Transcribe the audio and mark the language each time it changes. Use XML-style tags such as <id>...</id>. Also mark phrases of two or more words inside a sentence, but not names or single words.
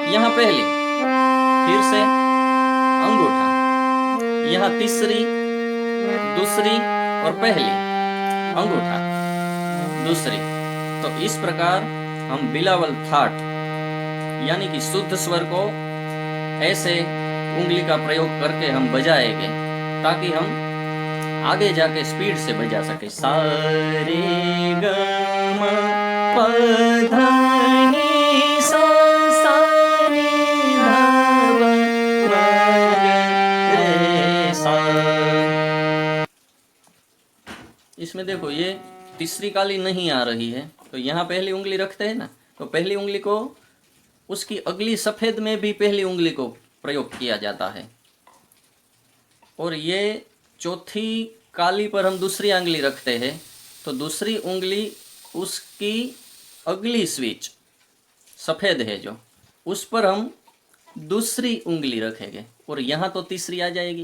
<hi>पहली, फिर से अंगूठा, यहाँ तीसरी, दूसरी और पहली, अंगूठा, दूसरी। तो इस प्रकार हम बिलावल थाट यानी कि शुद्ध स्वर को ऐसे उंगली का प्रयोग करके हम बजाएंगे ताकि हम आगे जाके स्पीड से बजा सके। सा रे ग म प ध नि सा सा रे ध प म ग रे सा। इसमें देखो ये तीसरी काली नहीं आ रही है, तो यहाँ पहली उंगली रखते हैं ना, तो पहली उंगली को उसकी अगली सफेद में भी पहली उंगली को प्रयोग किया जाता है, और ये चौथी काली पर हम दूसरी उंगली रखते हैं, तो दूसरी उंगली उसकी अगली स्विच सफेद है जो, उस पर हम दूसरी उंगली रखेंगे, और यहाँ तो तीसरी आ जाएगी।</hi>